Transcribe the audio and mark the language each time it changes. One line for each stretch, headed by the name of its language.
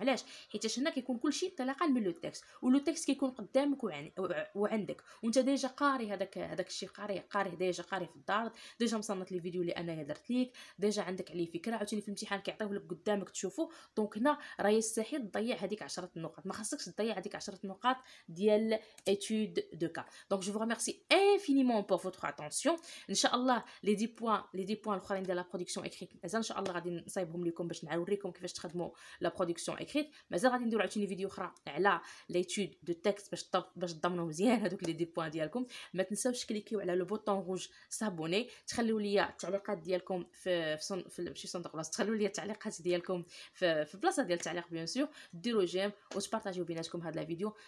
Arabic: علاش؟ حيت هنا كيكون كلشي انطلاقا من لو تكست، ولو تكست كيكون قدامك وعندك، وانت ديجا قاري هذاك الشيء، قاري ديجا، قاري في الدار، ديجا مصنت لي فيديو اللي انايا درت ليك، ديجا عندك عليه فكره، عاوتاني في الامتحان كيعطيوه لك قدامك تشوفوا. دونك هنا راه يستحيل تضيع هذيك 10 نقاط، ما خاصكش تضيع هذيك 10 نقاط ديال étude de cas.
French: Donc je vous remercie infiniment pour votre attention.
Arabic: ان شاء الله لي دي بوين الاخرين ديال لا برودكسيون اكريت مازال ان شاء الله غادي نصايبهم لكم باش نوريكم كيفاش تخدموا لا برودكسيون اكريت. مازال غادي نديروا عاوتاني فيديو اخرى على ليتود دو تكست باش تضمنوا مزيان هذوك لي دي بوين ديالكم. ما تنساوش كليكيو على لو بوطون روج سابوني، تخليوا لي التعليقات ديالكم في ماشي صندوق بلاصه، تخليوا لي التعليقات ديالكم في بلاصه ديال التعليق بيان سور، ديروا جيم وتبارطاجيو بيناتكم هذا الفيديو.